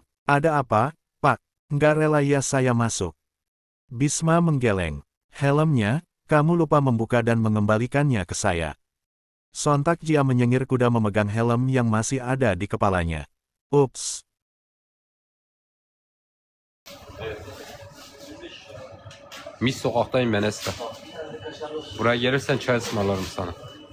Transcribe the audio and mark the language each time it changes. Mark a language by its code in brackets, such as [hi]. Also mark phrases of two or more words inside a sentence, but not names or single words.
[id] Ada apa, Pak? Nggak rela ya saya masuk. Bisma menggeleng. Helmnya, kamu lupa membuka dan mengembalikannya ke saya. Sontak Jia menyengir kuda memegang helm yang masih ada di kepalanya. Ups. [tr] Mis sokaktayım ben Esra. Buraya gelirsen çay ısmarlarım sana.